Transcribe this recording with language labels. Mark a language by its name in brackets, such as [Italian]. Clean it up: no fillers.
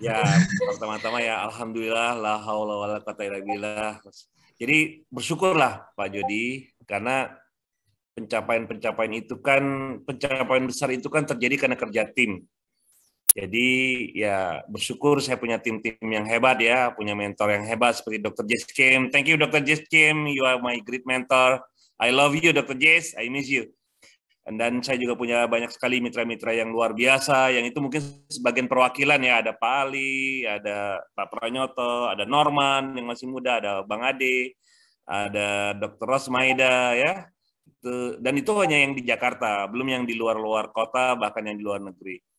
[Indonesian] Ya, pertama-tama ya Alhamdulillah, [Arabic] la haula wala quwata illa billah. [Indonesian] Jadi bersyukurlah Pak Jody, karena pencapaian-pencapaian itu kan, pencapaian besar itu kan terjadi karena kerja tim. Jadi ya bersyukur saya punya tim-tim yang hebat ya, punya mentor yang hebat seperti Dr. [English] Jess Kim. Thank you Dr. Jess Kim, you are my great mentor. I love you, Dr. Jess. I miss you. [Indonesian] Dan saya juga punya banyak sekali mitra-mitra yang luar biasa, yang itu mungkin sebagian perwakilan ya. Ada Pak Ali, ada Pak Pranyoto, ada Norman yang masih muda, ada Bang Ade, ada Dr. Rosmaida ya. Dan itu hanya yang di Jakarta, belum yang di luar-luar kota, bahkan yang di luar negeri.